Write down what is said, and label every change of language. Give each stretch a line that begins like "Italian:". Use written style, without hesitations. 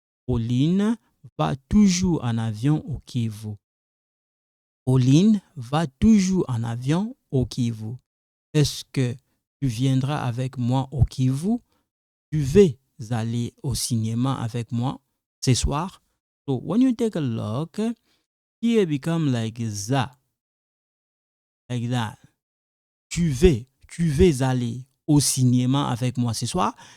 French: Pauline va toujours en avion au Kivu. Pauline va toujours en avion au Kivu. Est-ce que tu viendras avec moi au Kivu? Tu veux aller au cinéma avec moi ce soir?
English: So when you take a look, here become like that. Like that.
French: Tu veux aller au cinéma avec moi ce soir?